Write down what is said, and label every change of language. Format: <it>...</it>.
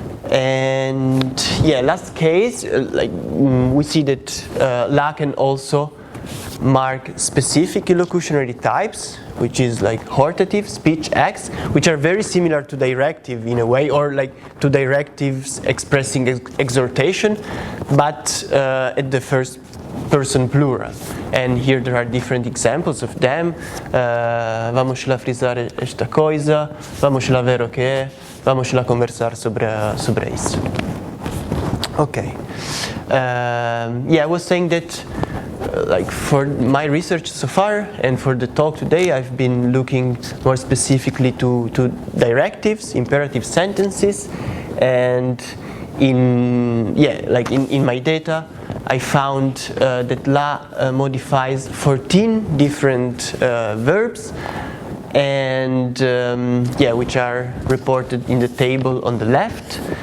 <en>And yeah, last case, we see that la can also mark specific illocutionary types, which is like hortative, speech acts, which are very similar to directive in a way, or like to directives expressing exhortation, but at the first person plural. And here there are different examples of them.</en> <pt>Vamos lá frisar esta coisa, vamos lá ver o que é, vamos lá conversar sobre isso.</pt> <en>Okay. I was saying that for my research so far and for the talk today, I've been looking more specifically to directives, imperative sentences, and in my data I found that la modifies 14 different verbs, and which are reported in the table on the left.</en>